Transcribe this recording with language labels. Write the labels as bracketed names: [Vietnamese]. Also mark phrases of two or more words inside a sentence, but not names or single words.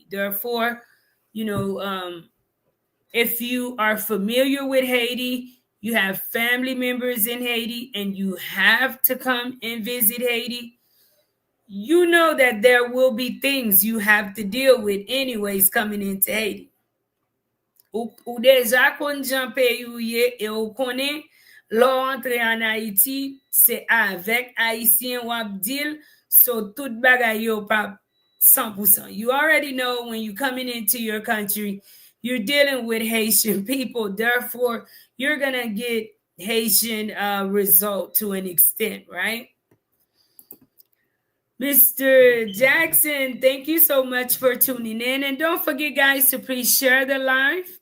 [English] Therefore, you know, if you are familiar with Haiti, you have family members in Haiti, and you have to come and visit Haiti, you know that there will be things you have to deal with anyways coming into Haiti. [Haitian Creole] Ou deja kon jan peyi ou ye, e ou konen, lo entre en Haiti, se avek Haitien wap dil, so tout bagay yo pa 100%. [English] You already know when you coming into your country, you're dealing with Haitian people. Therefore, you're going to get Haitian result to an extent, right? Mr. Jackson, thank you so much for tuning in. And don't forget, guys, to please share the live.